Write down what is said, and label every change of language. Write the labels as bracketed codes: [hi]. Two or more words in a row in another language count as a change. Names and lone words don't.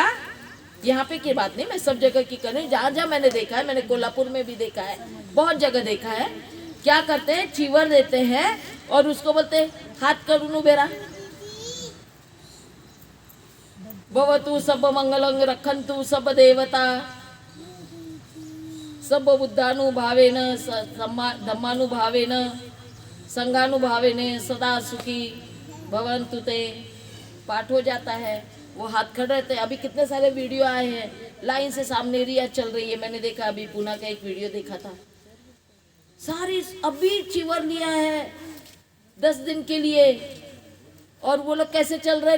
[hi] यहाँ पे की बात नहीं, मैं सब जगह की कर रही हूँ। जहाँ जहाँ मैंने देखा है, मैंने कोल्हापुर में भी देखा है, बहुत जगह देखा है। क्या करते हैं? चीवर देते हैं और उसको बोलते हैं हाथ [pi] करूनु बेरा भवतु सब मंगलं रखन्तु सब देवता सब बुद्धानुभावेन धम्मानुभावेन संघानुभावेन सदा सुखी भवन्तु ते। [hi] पाठ हो जाता है, वो हाथ खड़े रहते हैं। अभी कितने सारे वीडियो आए हैं, लाइन से सामने रिया चल रही है। मैंने देखा, अभी पूना का एक वीडियो देखा था। सारी अभी चीवर लिया है 10 दिन के लिए, और वो लोग कैसे चल रहे हैं?